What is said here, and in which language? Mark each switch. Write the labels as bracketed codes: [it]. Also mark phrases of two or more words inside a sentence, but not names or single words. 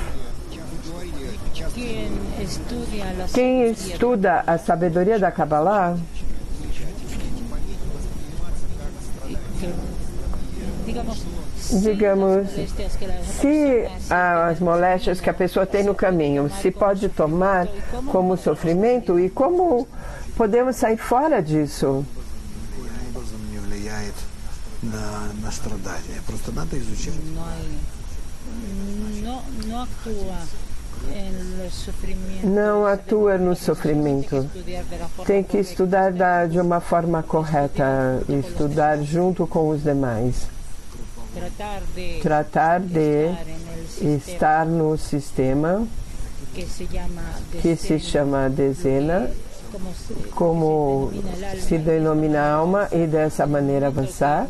[pt] Quem estuda a sabedoria da Kabbalah, digamos, se as moléstias que a pessoa tem no caminho se pode tomar como sofrimento e como podemos sair fora disso? [ru] На страдания. Просто надо изучать. [pt] Não atua no sofrimento. Tem que estudar de uma forma correta, estudar junto com os demais. Tratar de estar no sistema que se chama dezena, como se denomina alma, e dessa maneira avançar.